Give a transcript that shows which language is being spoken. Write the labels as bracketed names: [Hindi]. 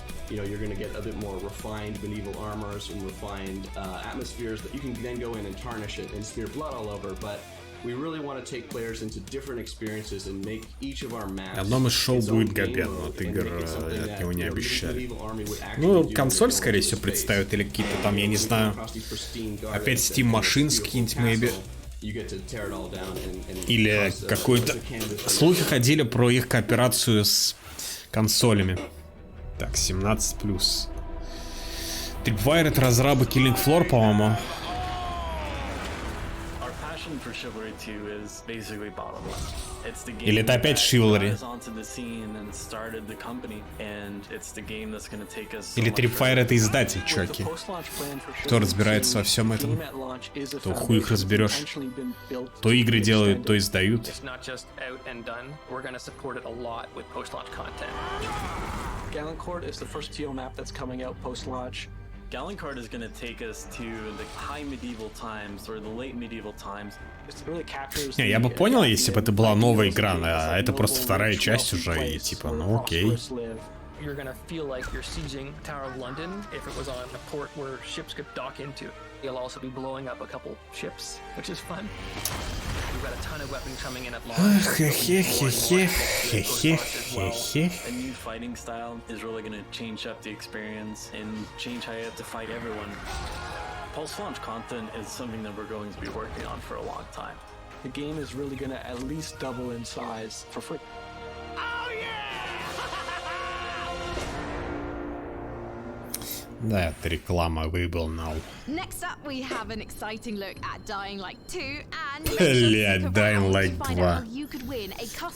[English] You know, you're going to get a bit more refined medieval armors and refined atmospheres that you can then go in and tarnish it and smear blood all over, but we really want to take players into different experiences and make each of our maps. [Russian] Одном из шоу будет Габен, от игр от него не обещали. Ну, консоль, скорее всего, представят, или какие-то там, я не знаю, опять Steam Machines какие-нибудь, [English] maybe. [Russian] Или какой-то... Слухи ходили про их кооперацию с консолями. Так, 17+. Tripwire — это разрабы Killing Floor, по-моему. Или это опять Chivalry? Или Tripwire — это издатель, чуваки? Кто разбирается во всем этом? То хуй их разберешь. То игры делают, то издают. [English] Gallencourt is the first TO map that's coming out post-launch. Gallencourt is going to take us to the high medieval times or the late medieval times. [Russian] Не, я бы понял, если бы это была новая игра, а это просто вторая часть уже, и типа, ну окей. [English] You're gonna feel like you're sieging Tower of London if it was on a port where ships could dock into. You'll also be blowing up a couple ships, which is fun. We've got a ton of weapons coming in at launch. A new fighting style is really gonna change up the experience and change how you have to fight everyone. Post-launch content is something that we're going to be working on for a long time. The game is really gonna at least double in size for free. [Russian] Да, это реклама выполнил. [English] Next up, we have an exciting look at Dying Light 2 and [Russian] Блядь, Dying Light 2.